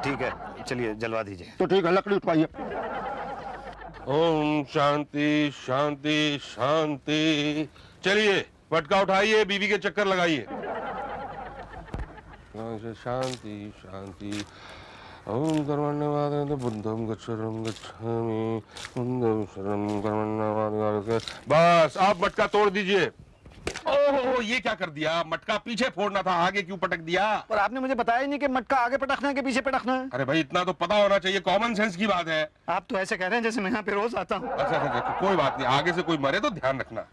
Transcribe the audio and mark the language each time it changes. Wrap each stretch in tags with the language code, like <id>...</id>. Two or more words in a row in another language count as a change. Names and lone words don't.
<hi>ठीक है, चलिए जलवा दीजिए। तो ठीक है, लकड़ी उठवाइए। ओम शांति शांति शांति। चलिए पटका उठाइए, बीवी के चक्कर लगाइए। शांति शांति।</hi> <pi>ओम कर्मण्यवाद बुद्धं गच्छरं गच्छामि बुद्धं शरणं कर्मण्यवाद।</pi> <hi>बस आप मटका तोड़ दीजिए। ओहो, ये क्या कर दिया? मटका पीछे फोड़ना था, आगे क्यों पटक दिया? पर आपने मुझे बताया ही नहीं कि मटका आगे पटकना है कि पीछे पटकना है। अरे भाई इतना तो पता होना चाहिए,</hi> <en>common sense</en> <hi>की बात है। आप तो ऐसे कह रहे हैं जैसे मैं यहाँ पे रोज आता हूँ। अच्छा अच्छा अच्छा, कोई बात नहीं, आगे से कोई मरे तो ध्यान रखना।</hi>